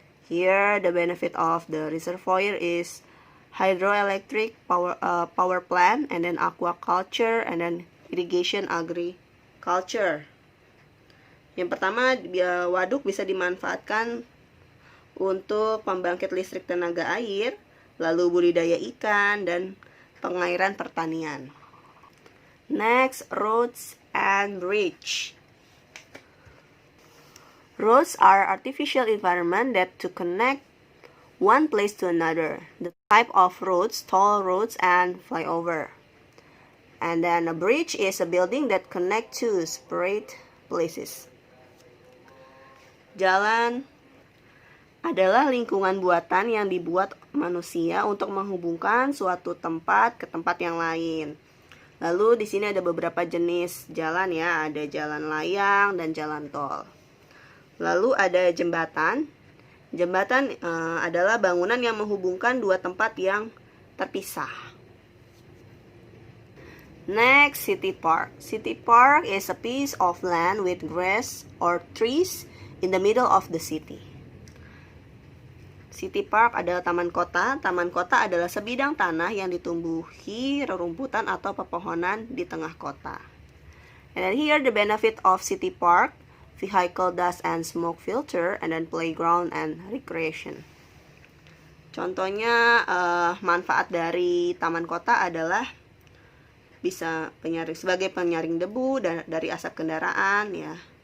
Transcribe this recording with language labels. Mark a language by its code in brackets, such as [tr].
[en] Here, the benefit of the reservoir is hydroelectric power plant, and then aquaculture, and then irrigation agriculture. [id] Yang pertama, waduk bisa dimanfaatkan untuk pembangkit listrik tenaga air, lalu budidaya ikan, dan pengairan pertanian. [en] Next, roads and bridge. Roads are artificial environment that to connect one place to another. The type of roads, toll roads and flyover. And then a bridge is a building that connect two separate places. Jalan [id] adalah lingkungan buatan yang dibuat manusia untuk menghubungkan suatu tempat ke tempat yang lain. Lalu di sini ada beberapa jenis jalan ya, ada jalan layang dan jalan tol. Lalu ada jembatan. Jembatan adalah bangunan yang menghubungkan dua tempat yang terpisah. [en] Next, city park. City park is a piece of land with grass or trees in the middle of the city. [id] City park adalah taman kota. Taman kota adalah sebidang tanah yang ditumbuhi rerumputan atau pepohonan di tengah kota. [en] And then here the benefit of city park: vehicle dust and smoke filter, and then playground and recreation. [id] Contohnya manfaat dari taman kota adalah bisa sebagai penyaring debu dari asap kendaraan ya.